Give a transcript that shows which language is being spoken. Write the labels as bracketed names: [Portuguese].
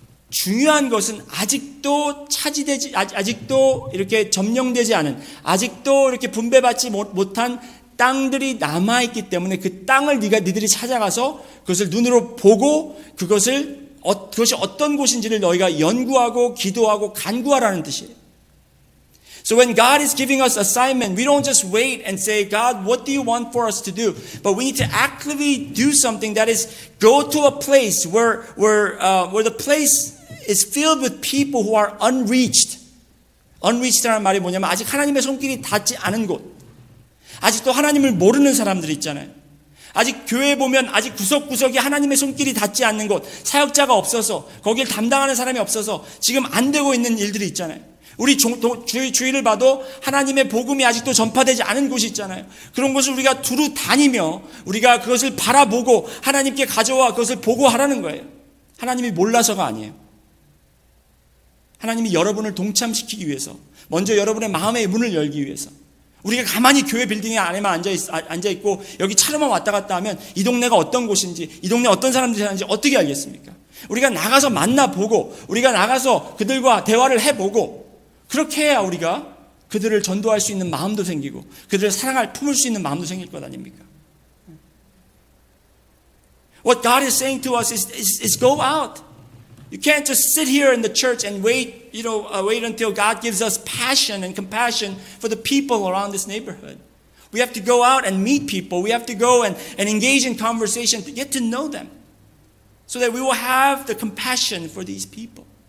[Korean] 중요한 것은 아직도 차지되지, 아직도 이렇게 점령되지 않은, 아직도 이렇게 분배받지 못한 땅들이 남아있기 때문에 그 땅을 니들이 찾아가서 그것을 눈으로 보고 그것이 어떤 곳인지를 너희가 연구하고 기도하고 간구하라는 뜻이에요. [English] So when God is giving us assignment, we don't just wait and say, God, what do you want for us to do? But we need to actively do something, that is, go to a place where the place is filled with people who are unreached. [Korean] unreached라는 말이 뭐냐면 아직 하나님의 손길이 닿지 않은 곳. 아직도 하나님을 모르는 사람들이 있잖아요. 아직 교회에 보면 아직 구석구석에 하나님의 손길이 닿지 않는 곳, 사역자가 없어서, 거기를 담당하는 사람이 없어서 지금 안 되고 있는 일들이 있잖아요. 우리 주위를 봐도 하나님의 복음이 아직도 전파되지 않은 곳이 있잖아요. 그런 곳을 우리가 두루 다니며 우리가 그것을 바라보고 하나님께 가져와 그것을 보고하라는 거예요. 하나님이 몰라서가 아니에요. 하나님이 여러분을 동참시키기 위해서, 먼저 여러분의 마음의 문을 열기 위해서. 우리가 가만히 교회 빌딩 안에만 앉아있고 여기 차로만 왔다 갔다 하면 이 동네가 어떤 곳인지, 이 동네 어떤 사람들이 사는지 어떻게 알겠습니까? 우리가 나가서 만나보고, 우리가 나가서 그들과 대화를 해보고, 그렇게 해야 우리가 그들을 전도할 수 있는 마음도 생기고 그들을 품을 수 있는 마음도 생길 것 아닙니까? [English] What God is saying to us is go out. You can't just sit here in the church and wait until God gives us passion and compassion for the people around this neighborhood. We have to go out and meet people. We have to go and engage in conversation to get to know them, so that we will have the compassion for these people.